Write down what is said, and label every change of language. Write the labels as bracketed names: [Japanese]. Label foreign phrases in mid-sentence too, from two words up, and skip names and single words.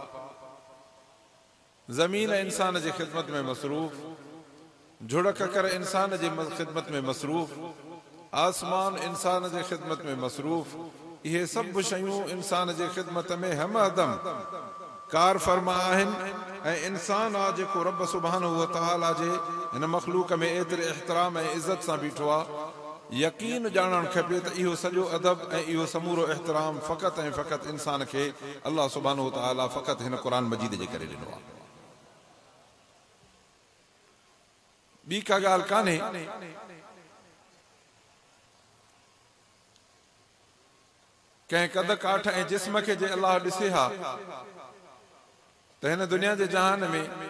[Sindhi] ज़मीन इंसान जे ख़िदमत में मसरूफ़, झुड़क कर इंसान जे ख़िदमत में मसरूफ़, आसमान इंसान जे ख़िदमत में मसरूफ़। इहे सभु शयूं इंसान जे ख़िदमत में हमदम कार फरमा आहिनि, ऐं इंसान आहे जेको रब [Arabic] سبحانه وتعالى [Sindhi] जे हिन मख़लूक में एतिरे एहतराम ऐं इज़्ज़त सां बीठो आहे। यकीन ॼाणणु खपे त इहो सॼो अदब ऐं इहो समूरो एहतराम फ़क़ति ऐं फ़क़ति इंसान खे अल्लाह [Arabic] سبحانه وتعالى [Sindhi] फ़क़ति हिन क़ुरान मजीद जे करे ॾिनो आहे। ॿी का ॻाल्हि कान्हे। कंहिं कद काठ ऐं जिस्म खे जे अल्लाह ॾिसे हा त हिन दुनिया जे जहान में